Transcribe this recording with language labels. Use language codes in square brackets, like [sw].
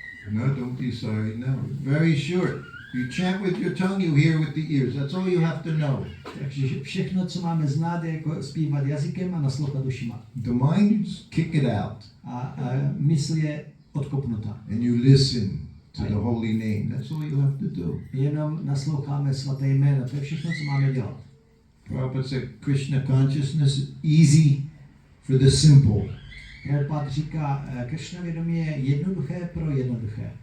[en] No, don't be sorry. No, very short. You chant with your tongue, you hear with the ears. That's all you have to know. [cs] Takže všechno, co máme znát, je jako zpívat jazykem a naslouchat ušima. [en] The mind, kick it out. [cs] A mysl je odkopnutá. [en] And you listen to the holy name. That's all you have to do. [cs] Jenom nasloucháme svaté jméno. To je všechno, co máme dělat. [en] Prabhupada said Krishna consciousness is easy for the simple. [cs] Prabhupada říká, Krishna vědomí je jednoduché pro jednoduché.